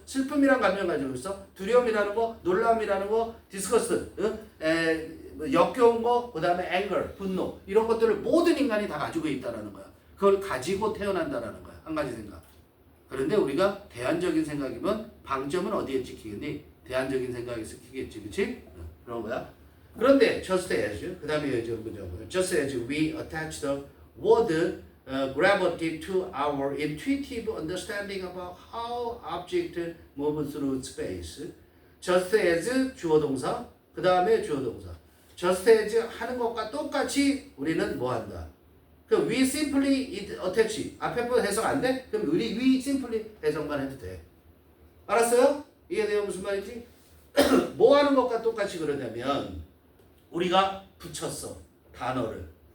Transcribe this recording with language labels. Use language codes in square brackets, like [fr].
[ko] 슬픔이란 감정 가지고 있어. 두려움이라는 거, 놀라움이라는 거, 디스커스, 역겨운 거, 그 다음에 앵거, 분노 이런 것들을 모든 인간이 다 가지고 있다는 거야. 그걸 가지고 태어난다는 거야. 한 가지 생각. 그런데 우리가 대안적인 생각이면 방점은 어디에 찍히겠니? 대안적인 생각에 찍히겠지, 그렇지? 그런 거야. 그런데 [en] just as [ko] 그 다음에 [en] just as we attach the word gravity to our intuitive understanding about how objects move through space. just as [ko] 주어 동사, 그 다음에 주어 동사. just as 하는 것과 똑같이 우리는 뭐 한다? 그럼 [en] we simply attach. [ko] 앞에 거 해석 안 돼? 그럼 우리 [en] we simply [ko] 해석만 해도 돼. 알았어요? 이해돼요? 무슨 말인지? 뭐 하는 것과 똑같이 그러냐면 우리가 붙였어. 단어를.